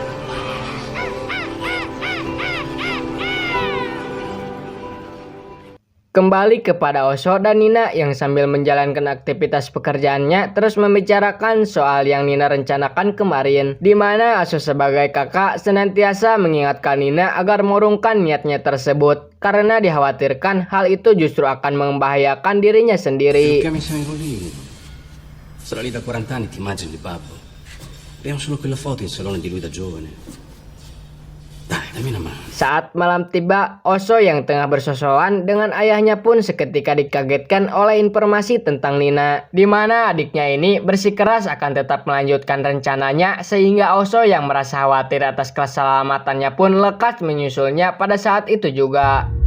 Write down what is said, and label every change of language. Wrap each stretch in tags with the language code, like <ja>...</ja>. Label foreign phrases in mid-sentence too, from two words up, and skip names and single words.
<id>Kembali kepada Oso dan Nina yang sambil menjalankan aktivitas pekerjaannya terus membicarakan soal yang Nina rencanakan kemarin, di mana Oso sebagai kakak senantiasa mengingatkan Nina agar mengurungkan niatnya tersebut karena dikhawatirkan hal itu justru akan membahayakan dirinya sendiri.</id> <it>Sarà lì da 40 anni, ti immagini, babbo? Abbiamo solo quella foto in salone di lui da giovane. Dai,</it> <id>Saat malam tiba, Oso yang tengah bersosokan dengan ayahnya pun seketika dikagetkan oleh informasi tentang Nina, di mana adiknya ini bersikeras akan tetap melanjutkan rencananya, sehingga Oso yang merasa khawatir atas keselamatannya pun lekas menyusulnya pada saat itu juga.</id>